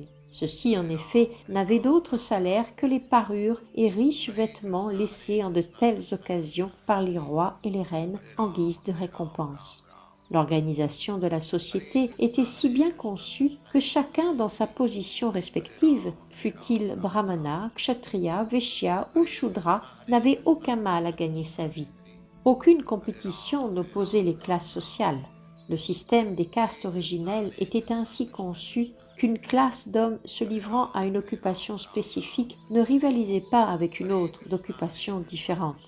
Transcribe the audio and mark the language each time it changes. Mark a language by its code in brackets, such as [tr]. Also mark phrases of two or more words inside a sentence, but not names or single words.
[fr] Ceux-ci, en effet, n'avaient d'autre salaire que les parures et riches vêtements laissés en de telles occasions par les rois et les reines en guise de récompense. L'organisation de la société était si bien conçue que chacun dans sa position respective, fût-il brahmana, kshatriya, vaishya ou shudra, n'avait aucun mal à gagner sa vie. Aucune compétition n'opposait les classes sociales. Le système des castes originelles était ainsi conçu qu'une classe d'hommes se livrant à une occupation spécifique ne rivalisait pas avec une autre d'occupation différente.